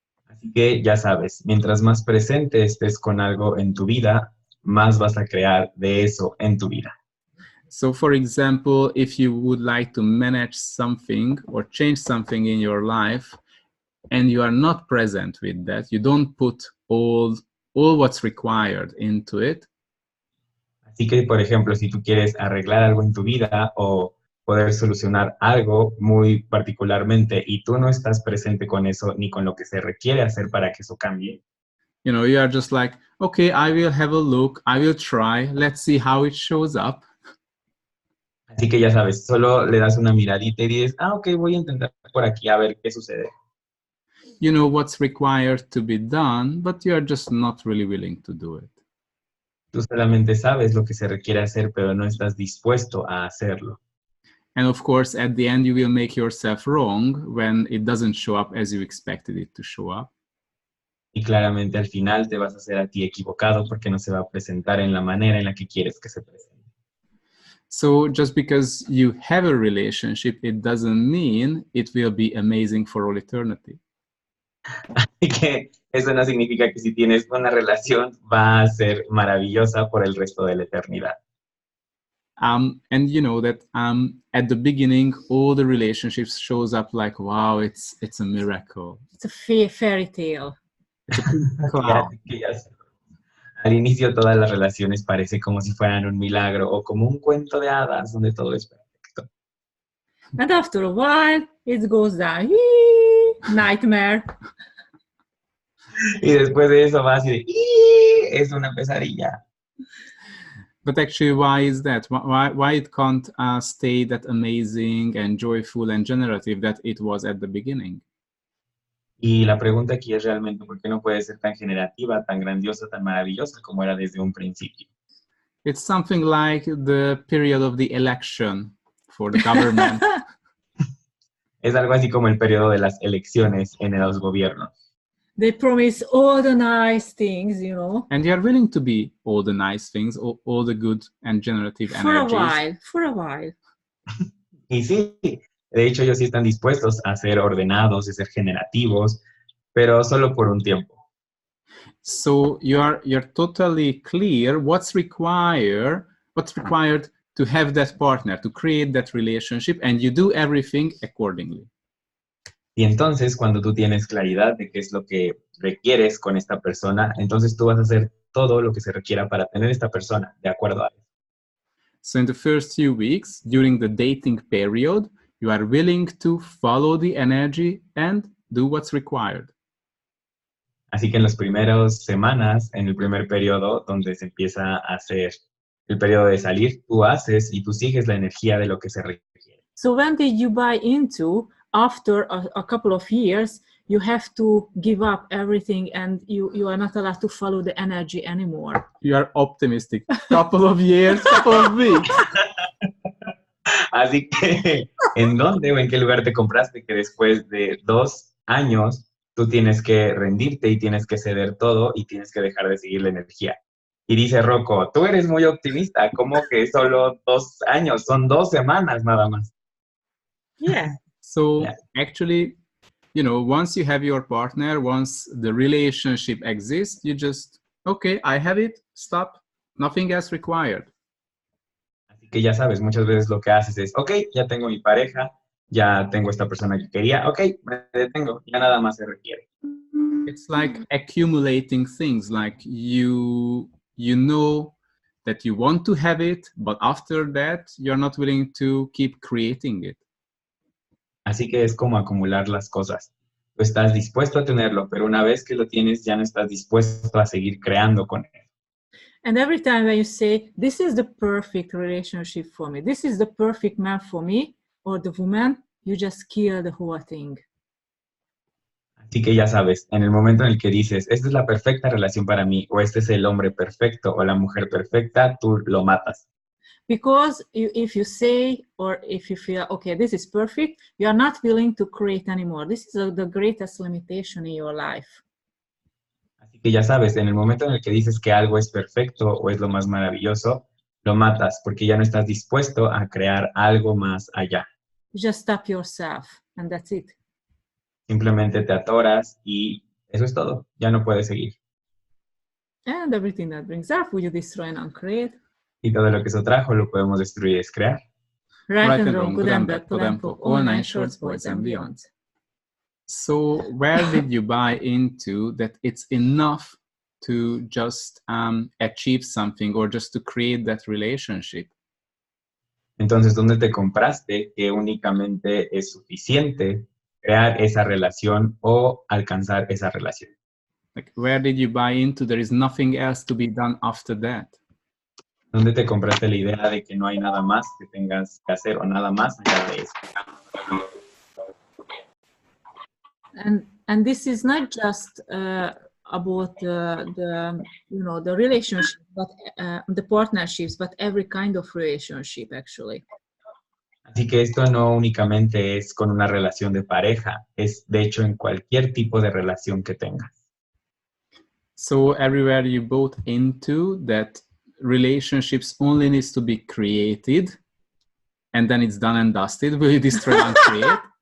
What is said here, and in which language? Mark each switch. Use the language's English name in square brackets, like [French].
[Spanish] Así que ya sabes, mientras más presente estés con algo en tu vida, más vas a crear de eso en tu vida. [English] So for example, if you would like to manage something or change something in your life, and you are not present with that, you don't put all what's required into it. [Spanish] Así que, por ejemplo, si tú quieres arreglar algo en tu vida o poder solucionar algo muy particularmente y tú no estás presente con eso ni con lo que se requiere hacer para que eso cambie. [English] You are just like, okay, I will have a look, I will try, let's see how it shows up. [Spanish] Así que ya sabes, solo le das una miradita y dices, ok, voy a intentar por aquí a ver qué sucede. [English] You know what's required to be done, but you are just not really willing to do it. [Spanish] Tú solamente sabes lo que se requiere hacer, pero no estás dispuesto a hacerlo. [English] And of course, at the end, you will make yourself wrong when it doesn't show up as you expected it to show up. [Spanish] Y claramente al final te vas a hacer a ti equivocado porque no se va a presentar en la manera en la que quieres que se presente. [English] So just because you have a relationship, it doesn't mean it will be amazing for all eternity. [Spanish] Así que eso no significa que si tienes una relación va a ser maravillosa por el resto de la eternidad. [English] And you know that at the beginning, all the relationships shows up like, wow, it's a miracle. It's a fairy tale. It's a cloud. [Spanish] Al inicio todas las relaciones parece como si fueran un milagro o como un cuento de hadas donde todo es perfecto. [English] And after a while, it goes down. Nightmare. [Spanish] Y después de eso va así de, es una pesadilla. [English] But actually, why is that? Why it can't stay that amazing and joyful and generative that it was at the beginning? [Spanish] Y la pregunta aquí es realmente por qué no puede ser tan generativa, tan grandiosa, tan maravillosa como era desde un principio. [English] It's something like the period of the election for the government. [Spanish] Es algo así como el periodo de las elecciones en los gobiernos. [English] They promise all the nice things, you know, And you are willing to be all the nice things, all the good and generative for a energies. while. [Spanish] Y sí, de hecho ellos sí están dispuestos a ser ordenados, a ser generativos, pero solo por un tiempo. [English] So you're totally clear what's required to have that partner, to create that relationship, and you do everything accordingly. [Spanish] Y entonces, cuando tú tienes claridad de qué es lo que requieres con esta persona, entonces tú vas a hacer todo lo que se requiera para tener esta persona, de acuerdo a eso. [English] So in the first few weeks, during the dating period, you are willing to follow the energy and do what's required. [Spanish] Así que en las primeras semanas, en el primer periodo, donde se empieza a hacer el periodo de salir, tú haces y tú sigues la energía de lo que se requiere. [English] So when did you buy into? After a couple of years, you have to give up everything and you are not allowed to follow the energy anymore. You are optimistic. Couple of years, couple of weeks. [Spanish] Así que, ¿en dónde o en qué lugar te compraste que después de 2 años tú tienes que rendirte y tienes que ceder todo y tienes que dejar de seguir la energía? Y dice Rocco, tú eres muy optimista, ¿cómo que solo 2 años? Son 2 semanas nada más. [English] Yeah. So Yeah. actually, you know, once you have your partner, once the relationship exists, you just, okay, I have it, stop, nothing else required. [Spanish] Así que ya sabes, muchas veces lo que haces es, ok, ya tengo mi pareja, ya tengo esta persona que quería, ok, me detengo, ya nada más se requiere. [English] It's like accumulating things, like you know that you want to have it, but after that, you're not willing to keep creating it. [Spanish] Así que es como acumular las cosas. Tú estás dispuesto a tenerlo, pero una vez que lo tienes, ya no estás dispuesto a seguir creando con él. [English] And every time when you say, this is the perfect relationship for me, this is the perfect man for me, or the woman, you just kill the whole thing. [Spanish] Así que ya sabes, en el momento en el que dices, esta es la perfecta relación para mí, o este es el hombre perfecto o la mujer perfecta, tú lo matas. [English] Because if you say, or if you feel, okay, this is perfect, you are not willing to create anymore. This is the greatest limitation in your life. [Spanish] Así que ya sabes, en el momento en el que dices que algo es perfecto o es lo más maravilloso, lo matas porque ya no estás dispuesto a crear algo más allá. [English] You just stop yourself, and that's it. [Spanish] Simplemente te atoras y eso es todo, ya no puedes seguir. [English] And everything that brings up, will you destroy and uncreate? [Spanish] Y todo lo que eso trajo lo podemos destruir y descrear. [English] Right and wrong, good and bad, pod and pop, all 9 shorts, boys and beyond. So where did you buy into that it's enough to just achieve something or just to create that relationship? [Spanish] Entonces, ¿dónde te compraste que únicamente es suficiente crear esa relación o alcanzar esa relación? [English] Like, where did you buy into there is nothing else to be done after that? [Spanish] ¿Dónde te compraste la idea de que no hay nada más que tengas que hacer o nada más allá de eso? [English] And this is not just about the relationship, but the partnerships, but every kind of relationship actually. [Spanish] Así que esto no únicamente es con una relación de pareja, es de hecho en cualquier tipo de relación que tengas. [English] So everywhere you bought into that relationships only needs to be created and then it's done and dusted, will you destroy and create?